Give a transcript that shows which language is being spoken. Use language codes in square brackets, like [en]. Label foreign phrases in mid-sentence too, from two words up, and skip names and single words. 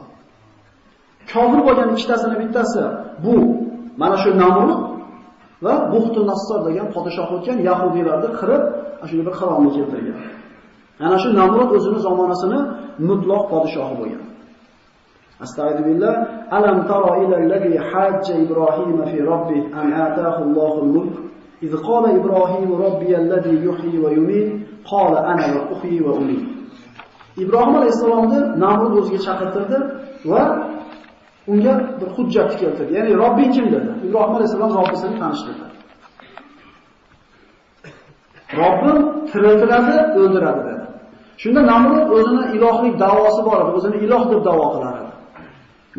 [uz] Kofir bo'lgan ikkitasining bittasi bu mana shu Namrud va Buxtun Nassor degan podshoh o'tgan yahudiylarni qirib, shunday bir qarorni keltirgan. Ana shu Namrud o'zining zamonasini mutlaq podshohi bo'lgan. Astagfirullah. [ar] ألم تر إلى الذي حاج إبراهيم في ربه أن آتاه الله الملك. إذ قال إبراهيم ربي الذي يحيي ويميت قال أنا أحيي وأميت. [uz] İbrahim alayhisalomni Namrud o'ziga chaqirtirdi va unga bir hujjat keltirdi. Ya'ni Robbing kim dedi. Ibrohim alayhisalom Robbisini tanishtirdi. Robbim tiriltiradi, o'ldiradi dedi. Shunda Namrud o'zining ilohlik da'vosi bor edi, o'zini iloh deb da'vo qilar edi.